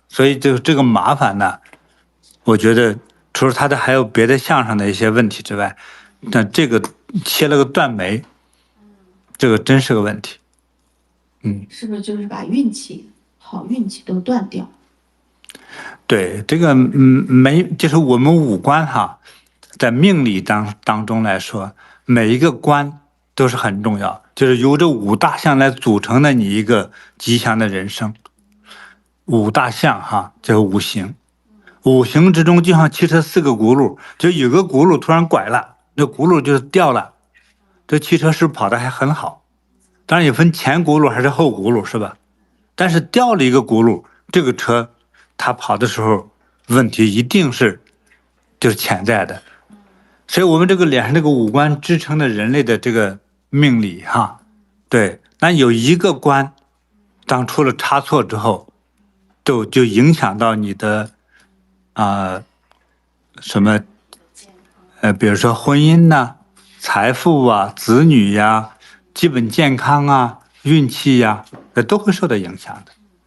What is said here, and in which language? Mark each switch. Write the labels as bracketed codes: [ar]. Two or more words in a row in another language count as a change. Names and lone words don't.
[zh] 所以就這個麻煩呢，我覺得除了他的還有別的相上的一些問題之外，那這個切了個斷眉，這個真是個問題。是不是就是把運氣、好運氣都斷掉？对，這個就是我們五官哈，在命理當中來說，每一個官都是很重要，就是由這5大項來組成的你一個吉祥的人生。5大項哈，叫五行。五行之中就像汽車4個轱辘，就有個轱辘突然拐了，那轱辘就是掉了，這汽車是不是跑得還很好？當然也分前轱辘還是後轱辘是吧？但是掉了一個轱辘，這個車他跑的時候問題一定是就是潛在的，所以我们這個臉上這個五官支撐的人類的這個命理哈，對，那有一個官當出了差錯之後，就影響到你的什麼比如說婚姻吶、財富啊、子女呀、 基本健康啊、運氣呀，都會受到影響的。